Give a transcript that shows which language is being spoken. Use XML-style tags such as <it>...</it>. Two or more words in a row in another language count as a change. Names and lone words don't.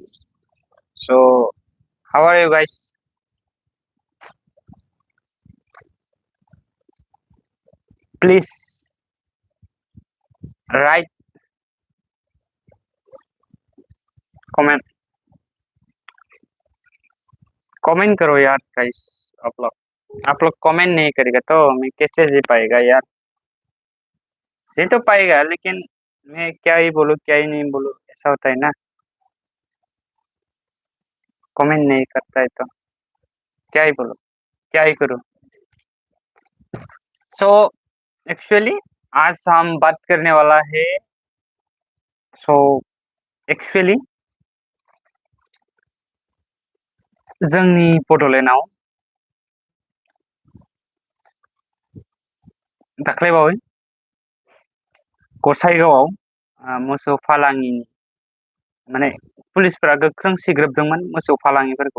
<en>So how are you guys? Please write comment comment</en> <hi>करो यार</hi> <en>guys.</en> <hi>आप लोग कमेंट नहीं करेगा तो मैं कैसे जी पाएगा यार? जी तो पाएगा लेकिन मैं क्या ही बोलूँ क्या ही नहीं बोलूँ ऐसा होता है ना. कमेंट नहीं करता है तो क्या ही बोलूँ क्या ही करूँ.</hi> <en>so actually</en> <hi>आज हम बात करने वाला है.</hi> <en>so actually</en> <brx>जोंनि बड'लेण्डआव दाख्लैबावै गसाइगावआव मोसौ फालांगिनि माने पुलिसफोरा गोख्रों सिग्रोबदोंमोन मोसौ फालांगिफोरखौ.</brx>